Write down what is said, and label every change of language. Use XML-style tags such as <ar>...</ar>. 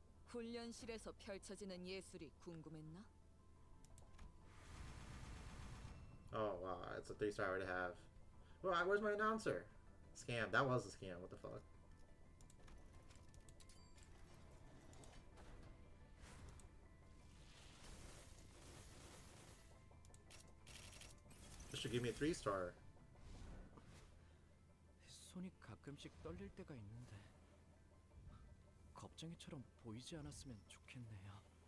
<ko>훈련실에서 펼쳐지는 예술이 궁금했나?</ko> <en>Oh wow, it's a 3-star I already have. Well, where's my announcer? Scam. That was a scam. What the fuck? This should give me a 3-star.</en> <ko>손이 가끔씩 떨릴 때가 있는데 겁쟁이처럼 보이지 않았으면 좋겠네요.</ko>